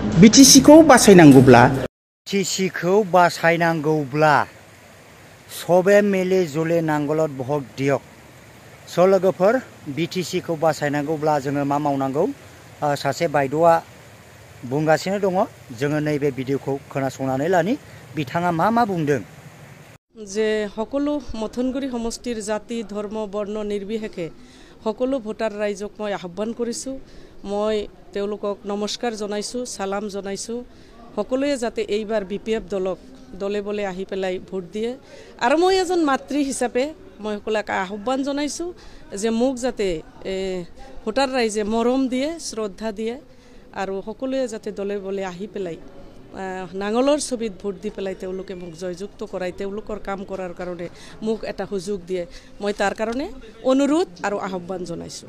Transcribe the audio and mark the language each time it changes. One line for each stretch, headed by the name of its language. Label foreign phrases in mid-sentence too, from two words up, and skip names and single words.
Maithili: सबे मिले जुले नांगलत बहक दियक
Bodo: स' लोगोफोर बिटिसिखौ बासायनांगौब्ला जोङो मा मावनांगौ सासे बायद'आ बुंगासिनो दङ जोङो नैबे भिडिअखौ खोनासंनानै लानि बिथाङा मा बुंदों
Assamese: যে সকলো মথনগুৰি সমষ্টিৰ জাতি ধৰ্ম বৰ্ণ নিৰ্বিশেষে সকলো ভোটাৰ ৰাইজক মই আহ্বান কৰিছোঁ মই তেওঁলোকক নমস্কাৰ জনাইছোঁ সালাম জনাইছোঁ সকলোৱে যাতে এইবাৰ বিপিএফ দলক দলে বলে আহি পেলাই ভোট দিয়ে আৰু মই এজন মাতৃ হিচাপে মই সকলোক আহ্বান জনাইছোঁ যে মোক যাতে ভোটাৰ ৰাইজে মৰম দিয়ে শ্ৰদ্ধা দিয়ে আৰু সকলোৱে যাতে দলে বলে আহি পেলাই নাঙলৰ ছবিত ভোট দি পেলাই তেওঁলোকে মোক জয়যুক্ত কৰাই তেওঁলোকৰ কাম কৰাৰ কাৰণে মোক এটা সুযোগ দিয়ে মই তাৰ কাৰণে অনুৰোধ আৰু আহ্বান জনাইছোঁ